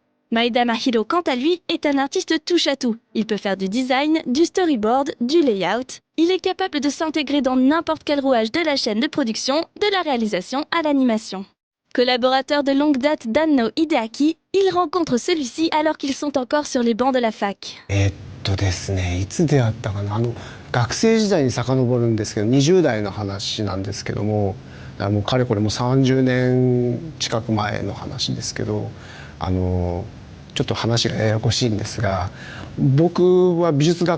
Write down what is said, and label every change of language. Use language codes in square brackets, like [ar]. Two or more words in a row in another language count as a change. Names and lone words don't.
[fr] Maeda Mahiro, quant à lui, est un artiste touche-à-tout. Il peut faire du design, du storyboard, du layout. Il est capable de s'intégrer dans n'importe quel rouage de la chaîne de production, de la réalisation à l'animation. Collaborateur de longue date d'Anno Hideaki, il rencontre celui-ci alors qu'ils sont encore sur les bancs de la fac. [ja] ですね、いつ出会ったかな、学生時代に遡るんですけど、20代の話なんですけども、もうかれこれもう30年近く前の話ですけど、ちょっと話がややこしいんですが、僕は美術学